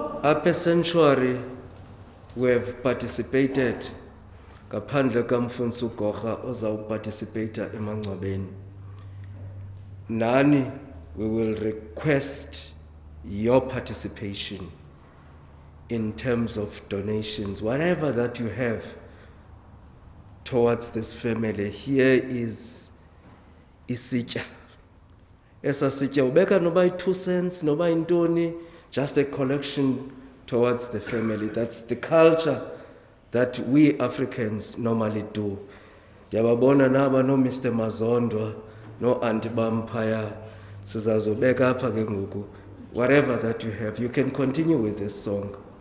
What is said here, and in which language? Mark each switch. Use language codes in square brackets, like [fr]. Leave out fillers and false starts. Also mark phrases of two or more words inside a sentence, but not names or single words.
[en] Upper Sanctuary, we have participated. [xh] Ngaphandle kaMfundisi uGorha ozawuparticipate emangcwabeni. Nani, [en] we will request your participation in terms of donations, whatever that you have towards this family. Here is [xh] isitya. Esa sitya ubeka noba 2 cents, noba intoni, [en] just a collection towards the family. That's the culture that we Africans normally do. [xh] Yababona naba no Mr. Mazondwa, no Auntie Bampaya, sizazobeka apha ke ngoku. [en] Whatever that you have, you can continue with this song.